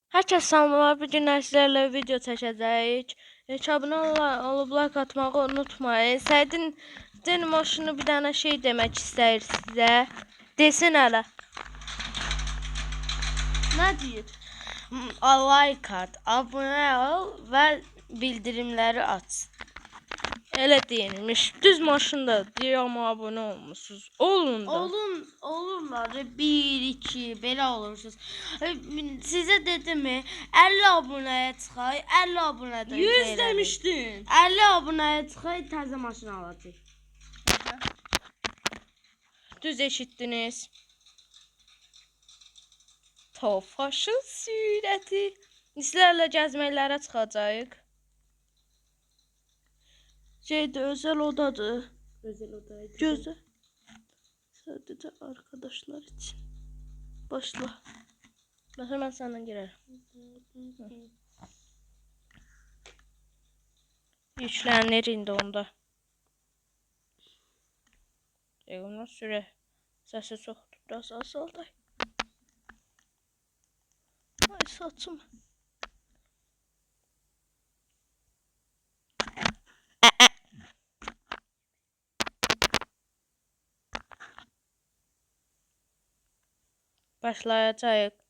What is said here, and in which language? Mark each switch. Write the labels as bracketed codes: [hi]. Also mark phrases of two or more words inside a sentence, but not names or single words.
[az] Herkes salamlar. Bu gün sizlərlə video çəkəcəyik. Abunə olub like atmağı unutmayın. Səidin maşını bir dənə şey demək istəyir sizə. Desin hələ. Nə deyir? Like at, abunə ol və bildirimləri aç. Elə deyilmiş. Düz maşında deyir amma abunə olmusunuz. Olun da. Olurlar. 1-2 belə olursunuz. Sizə dedim 50 abunəyə çıxay, 50 abunədən 100 demişdin. 50 abunəyə çıxay, təzə maşın alacağıq. Düz eşitdiniz. Tofaşın sürəti. Sizlərlə gəzməklərə çıxacağıq. [tr] Özel odadır. Özel odaydı. Gözü. Sadece arkadaşlar için. Başla. Ben hemen senden girerim. [az] Yüklenir indi onda. Ondan süre. Sesi çoxdur. Biraz azaldı. Ay saçım. Başlayacağıq.